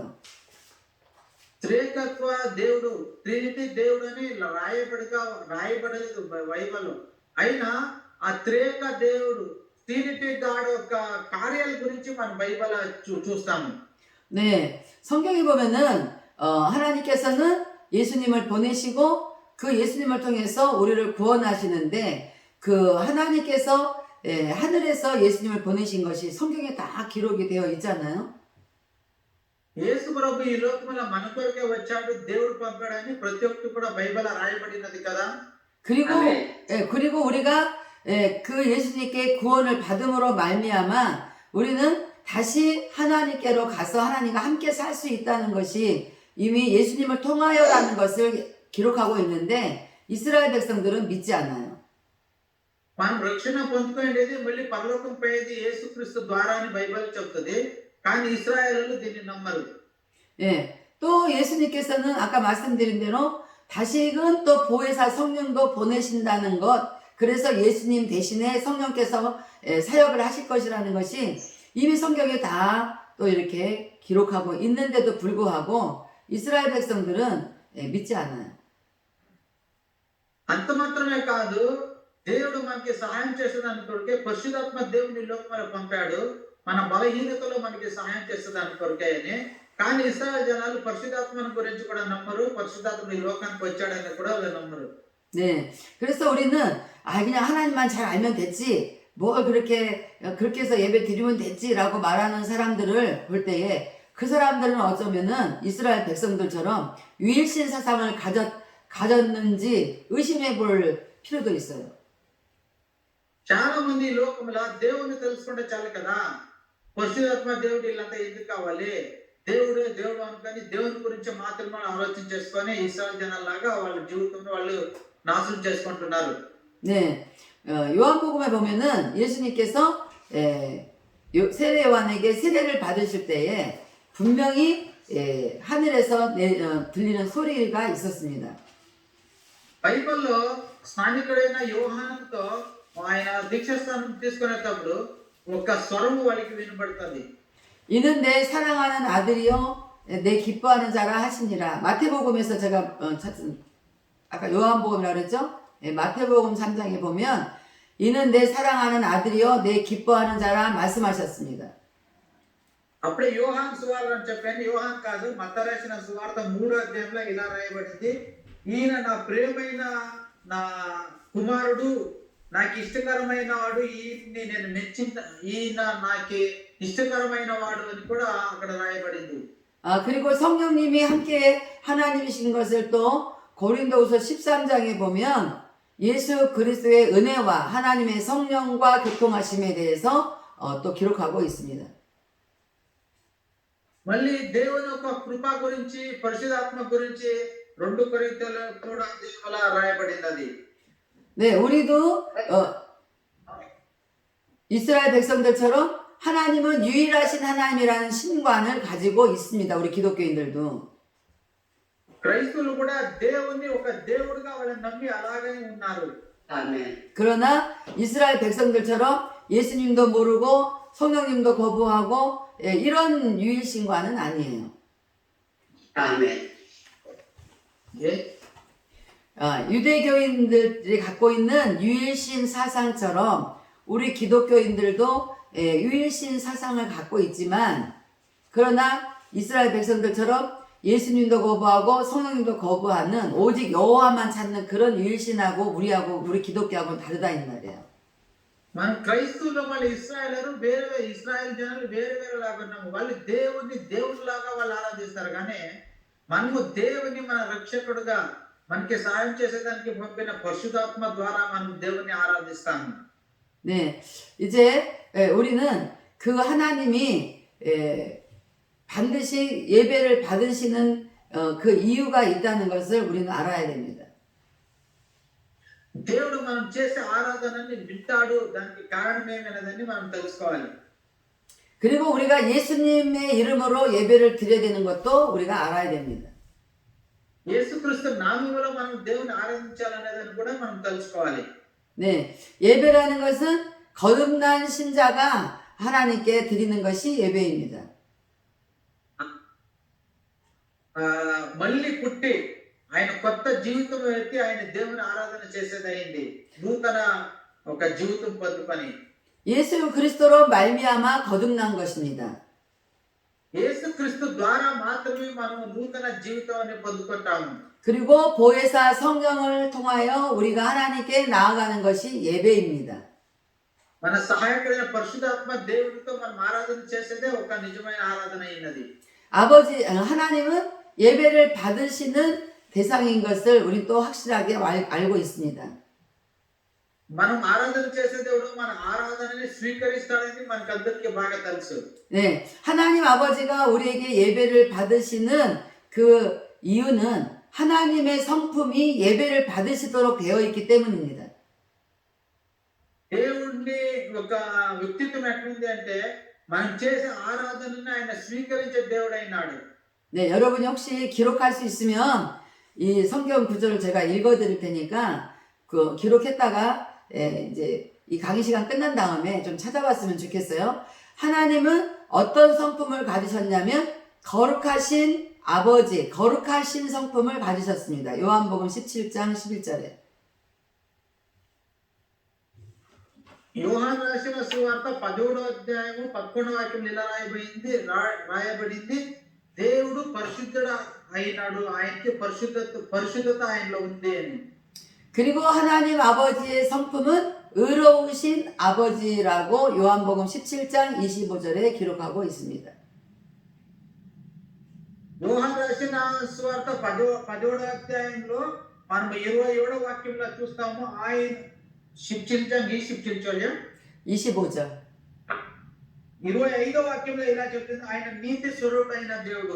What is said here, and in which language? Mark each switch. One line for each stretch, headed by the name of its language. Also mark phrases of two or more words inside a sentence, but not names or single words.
Telugu: త్రియేకత్వ దేవుడు ట్రినిటీ దేవుడు అని రాయబడలేదు బైబిల్లో. అయినా ఆ త్రియేక దేవుడు
English: Trinity God
Telugu: యొక్క కార్యాల గురించి మనం బైబిల్ చూస్తాము.
Korean: 네, 성경에 보면은 하나님께서는 예수님을 보내시고 그 예수님을 통해서 우리를 구원하시는데 그 하나님께서 하늘에서 예수님을 보내신 것이 성경에 다 기록이 되어 있잖아요.
Telugu: యేసు ప్రభు ఈ లోకంలో మన కొరకే వచ్చాడు, దేవుడు పంపాడని ప్రతి ఒక్కటి కూడా బైబిల్ రాయబడినది కదా.
Korean: 그리고 그리고 우리가 그 예수님께 구원을 받음으로 말미암아 우리는 다시 하나님께로 가서 하나님과 함께 살 수 있다는 것이 이미 예수님을 통하여라는 것을 기록하고 있는데 이스라엘 백성들은 믿지 않아요.
Telugu: మనం రక్షణ పొందుకునేది మళ్ళీ పరలోకం పోయేది యేసుక్రీస్తు ద్వారా అని బైబిల్ చెప్తుంది. కానీ ఇశ్రాయేలు దీన్ని నమ్మరు.
Korean: 예, 또 예수님께서는 아까 말씀드린 대로 다시금 또 보혜사 성령도 보내신다는 것, 그래서 예수님 대신에 성령께서 사역을 하실 것이라는 것이 이미 성경에 다 또 이렇게 기록하고 있는데도 불구하고 이스라엘 백성들은 믿지 않아요.
Telugu: అంత మాత్రమే కాదు, దేవుడు మనకి సహాయం చేసేదాని కొరకే పరిశుద్ధాత్మ దేవుని లోకంలో పంపాడు. మన బలహీనతలో మనకి సహాయం చేసేదాని కొరకే అని. కానీ ఇశ్రాయేలు జనాలు పరిశుద్ధాత్మను గురించి కూడా నమ్మరు, పరిశుద్ధాత్మ ఈ లోకానికి వచ్చాడని కూడా వాళ్ళు నమ్మరు.
Korean: 네, 그래서 우리는 그냥 하나님만 잘 알면 됐지, 뭘 그렇게 해서 예배 드리면 됐지라고 말하는 사람들을 볼 때에 그 사람들은 어쩌면은 이스라엘 백성들처럼 유일신 사상을 가졌는지 의심해 볼 필요도 있어요.
Telugu: చాలా మంది ఈ లోకంలో దేవుని తెలుసుకుంటే చాలు కదా, పరిశుద్ధాత్మ దేవుడు ఇల్లంతా ఎందుకు కావాలి, దేవుడు అనుకొని దేవుని గురించి మాత్రమే ఆలోచన చేసుకొని ఇశ్రాయేలు జనాల్లాగా వాళ్ళ జీవితంలో వాళ్ళు నాశనం చేసుకుంటున్నారు.
Korean: 네, 요한복음에 보면은 예수님께서 세례 요한에게 세례를 받으실 때에 분명히 하늘에서 들리는 소리가 있었습니다.
Telugu: బైబిల్లో స్నానికుడైన యోహానుతో ఆయన దీక్షాస్థానం తీసుకునేటప్పుడు ఒక స్వరము వాళ్ళకి వినబడుతుంది.
Korean: 이는 내 사랑하는 아들이요 내 기뻐하는 자라 하시니라. 마태복음에서 제가 찾은 아까 요한복음이라고 그랬죠? 마태복음 3장에 보면 이는 내 사랑하는 아들이요 내 기뻐하는 자라 말씀하셨습니다.
Telugu: అప్పుడే యోహాన్ సువార్త అని చెప్పాను, యోహాన్ కాదు, మత్తయి రాసిన సువార్త 3వ అధ్యాయంలో ఇలా రాయబడింది, ఈయన నా ప్రియమైన నా కుమారుడు, నాకు ఇష్టకరమైన వాడు, ఈయన నాకు ఇష్టకరమైన వాడు అని కూడా అక్కడ రాయబడింది.
Korean: 그리고 성령님이 함께 하나님이신 것을 또 고린도후서 13장에 보면 예수 그리스도의 은혜와 하나님의 성령과 교통하심에 대해서 또 기록하고 있습니다.
Telugu: మళ్ళీ దేవుని యొక్క కృప గురించి, పరిశుద్ధాత్మ గురించి 2 కొరింథీయుల 3వ అధ్యాయంలో రాయబడింది.
Korean: 네, 우리도 이스라엘 백성들처럼 하나님은 유일하신 하나님이라는 신관을 가지고 있습니다. 우리 기독교인들도.
Telugu: క్రైస్తవులు కూడా దేవుణ్ణి ఒక దేవుడిగా వాళ్ళని నమ్మి అలాగే ఉన్నారు.
Korean: 아멘. 그러나 이스라엘 백성들처럼 예수님도 모르고 성령님도 거부하고 이런 유일신과는 아니에요. 아멘. 예? 유대교인들이 갖고 있는 유일신 사상처럼 우리 기독교인들도 유일신 사상을 갖고 있지만, 그러나 이스라엘 백성들처럼 예수님도 거부하고 성령님도 거부하는 오직 여호와만 찾는 그런 유일신하고 우리 기독교하고는 다르다 이 말이에요.
Telugu: మనం క్రైస్తవులు వాళ్ళు ఇస్రాయేల్ జనాలు వేరేలాగా ఉన్నాము. వాళ్ళు దేవుడిని దేవుడిలాగా వాళ్ళు ఆరాధిస్తారు. కానీ మనము దేవుని మన రక్షకుడుగా మనకి సాయం చేసేదానికి పంపిన పరిశుద్ధాత్మ ద్వారా మనం దేవుని ఆరాధిస్తాము.
Korean: 네, 이제 우리는 그 하나님이 반드시 예배를 받으시는 그 이유가 있다는 것을 우리는 알아야 됩니다.
Telugu: దేవుడు మనం చేసే ఆరాధనని వింటాడు. దానికి కారణం ఏమైనదని మనం తెలుసుకోవాలి.
Korean: 그리고 우리가 예수님의 이름으로 예배를 드려야 되는 것도 우리가 알아야 됩니다.
Telugu: యేసుక్రీస్తు నామములో మనం దేవుని ఆరాధించాలనేదని కూడా మనం తెలుసుకోవాలి.
Korean: 네, 예배라는 것은 거듭난 신자가 하나님께 드리는 것이 예배입니다.
Telugu: మళ్ళీ పుట్టి ఆయన కొత్త జీవితం ఎత్తి ఆయన దేవుని ఆరాధన చేసేదైంది. నూతన ఒక జీవితం పొందుకొని
Korean: 예수 그리스도로 말미암아 거듭난 것입니다.
Telugu: యేసుక్రీస్తు ద్వారా మాత్రమే మనం నూతన జీవితాన్ని పొందుకుంటాము.
Korean: 그리고 보혜사 성령을 통하여 우리가 하나님께 나아가는 것이 예배입니다.
Telugu: మన సహాయకుడైన పరిశుద్ధాత్మ దేవుడితో మనం ఆరాధన చేసేదే ఒక నిజమైన ఆరాధన అయినది.
Korean: 아버지 하나님은 예배를 받으시는 대상인 것을 우리 또 확실하게 알고 있습니다.
Telugu: మనం ఆరాధన చేసే దేవుడు మన ఆరాధనని స్వీకరిస్తాడని మనకందరికీ బాగా తెలుసు.
Korean: 네, 하나님 아버지가 우리에게 예배를 받으시는 그 이유는 하나님의 성품이 예배를 받으시도록 되어 있기 때문입니다.
Telugu: దేవుడిని ఒక వ్యక్తిత్వం ఎట్లుంది అంటే మనం చేసే ఆరాధనని ఆయన స్వీకరించే దేవుడైనాడు.
Korean: 네, 여러분이 혹시 기록할 수 있으면 이 성경 구절을 제가 읽어드릴 테니까 그 기록했다가 이제 이 강의 시간 끝난 다음에 좀 찾아봤으면 좋겠어요. 하나님은 어떤 성품을 가지셨냐면 거룩하신 아버지, 거룩하신 성품을 가지셨습니다. 요한복음 17장 11절에.
Telugu: యోహాను రాసిన సువార్త 10వ అధ్యాయము 11వ వాక్యంలో ఇలా రాయబడింది. దేవుడు పరిశుద్ధుడు అయినాడు. ఆయనకి పరిశుద్ధత ఆయనలో ఉంది అని.
Korean: 그리고 하나님 아버지의 성품은 의로우신 아버지라고 요한복음 17장 25절에 기록하고 있습니다.
Telugu: యోహాను రాసిన సువార్త 10వ అధ్యాయంలో మనం 27వ వాక్యంలో చూస్తాము.
Korean: ఆయన 17장 27절이요. 25절.
Telugu: 25వ వాక్యంలో ఇలా చెప్తుంది, ఆయన నీతి స్వరూపుడైన దేవుడు.